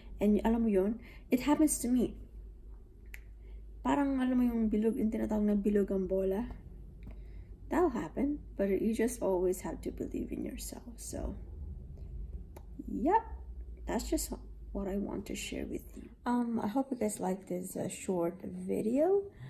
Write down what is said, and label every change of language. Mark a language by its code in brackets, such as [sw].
[en] And [tl] alam mo yun, [en] it happens to me. [tl] Parang alam mo yung bilog, yung tinatawag na bilog ang bola. [en] That'll happen, but you just always have to believe in yourself. So, yep, that's just what I want to share with you. I hope you guys like this short video.